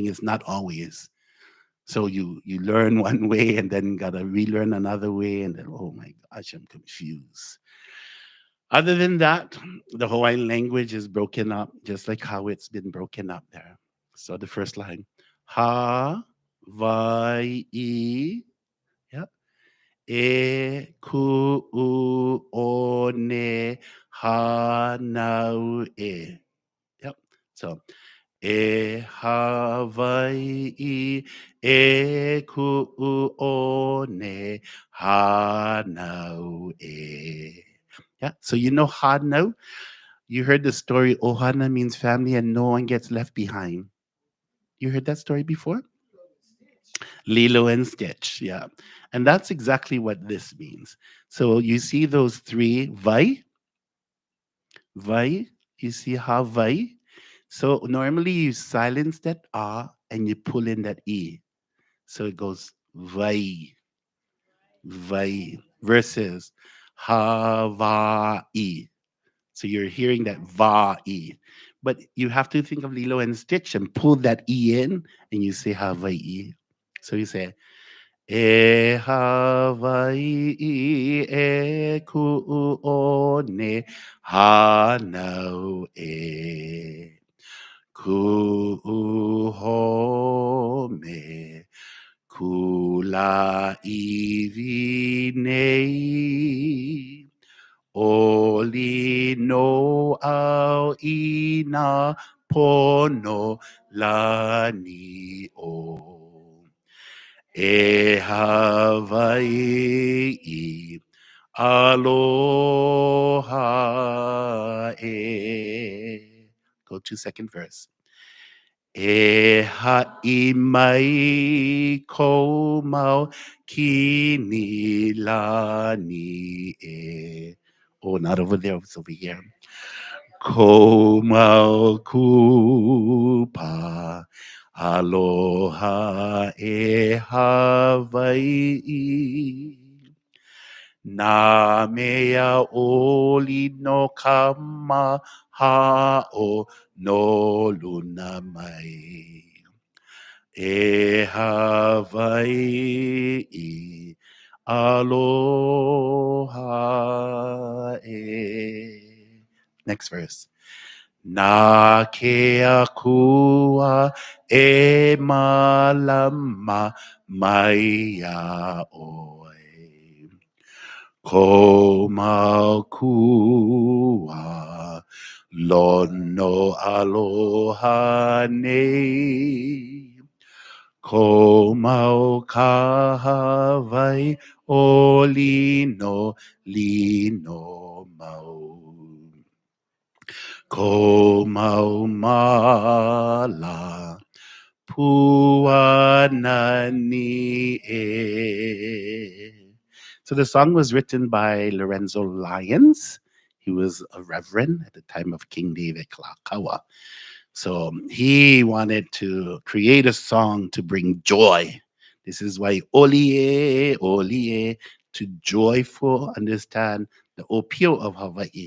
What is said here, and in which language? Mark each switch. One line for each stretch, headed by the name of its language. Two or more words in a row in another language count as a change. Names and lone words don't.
English: It's not always. So you learn one way and then gotta relearn another way, and then oh my gosh, I'm confused. Other than that, the Hawaiian language is broken up just like how it's been broken up there. So the first line,
Hawaiian: ha, vai, I, yeah, e, ku, u, o, ne, ha, nau, e.
English: Yep.
Hawaiian: So e Hawaii e ku o ne hanau e.
English: Yeah, so you know hanau? You heard the story ohana means family and no one gets left behind. You heard that story before? Lilo and Stitch, yeah. And that's exactly what this means. So you see those three vai, you see how vai? So normally you silence that ah and you pull in that e. So it goes vai, vai versus Hawaii. So you're hearing that va e. But you have to think of Lilo and Stitch and pull that e in and you say Hawaii. So you say
Hawaiian: E Hawaii e ku o ne hanau e. Ku home kula iwi nei. Oli no au ina pono lani o. E Hawaii aloha e.
English: Go to second verse.
Hawaiian: E ha'i mai ko mau kini lani e.
English: Oh, not over there, it's over here.
Hawaiian: Ko mau kupa aloha e Hawaii. Na mea oli no kama ha'o no luna mai. E Hawaii aloha e.
English: Next verse.
Hawaiian: Na ke akua e malama mai a oi. Ko makua lono aloha nei. Ko mau kahawai o lino mau. Ko mau mala puanani e.
English: So the song was written by Lorenzo Lyons. He was a reverend at the time of King David Kalakaua. So he wanted to create a song to bring joy. This is why olie, to joyful understand the opio of Hawaii.